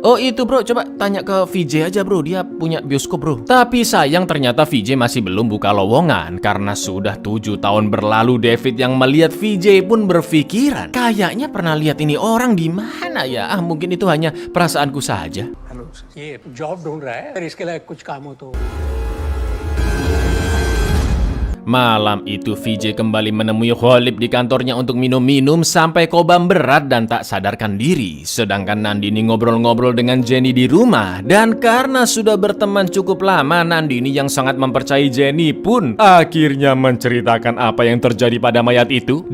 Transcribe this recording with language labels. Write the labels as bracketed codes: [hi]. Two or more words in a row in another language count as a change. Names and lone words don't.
[id] Oh itu bro, coba tanya ke VJ aja bro, dia punya bioskop bro. Tapi sayang ternyata VJ masih belum buka lowongan karena sudah 7 tahun berlalu. David yang melihat VJ pun berpikiran kayaknya pernah lihat ini orang di mana ya. Mungkin itu hanya perasaanku saja. [hi] ये जॉब ढूंढ रहा है, अगर इसके लायक कुछ काम हो तो [id] Malam itu VJ kembali menemui Khalid di kantornya untuk minum-minum sampai kobam berat dan tak sadarkan diri. Sedangkan Nandini ngobrol-ngobrol dengan Jenny di rumah. Dan karena sudah berteman cukup lama, Nandini yang sangat mempercayai Jenny pun akhirnya menceritakan apa yang terjadi pada mayat itu.